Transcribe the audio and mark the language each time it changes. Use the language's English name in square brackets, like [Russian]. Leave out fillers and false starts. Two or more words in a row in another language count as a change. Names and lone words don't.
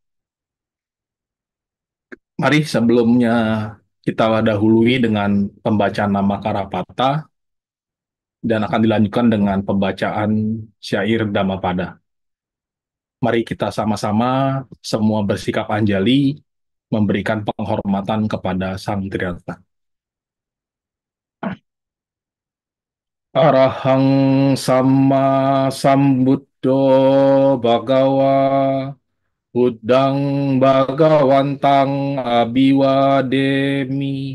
[Indonesian] Mari sebelumnya kita dahului dengan pembacaan nama Karapata dan akan dilanjutkan dengan pembacaan syair Dhammapada. Mari kita sama-sama semua bersikap anjali memberikan penghormatan kepada Sang Triratna. [Pali] Arahang Sama Sambuddho Bhagawa Buddhang Bhagawantang Abiwademi.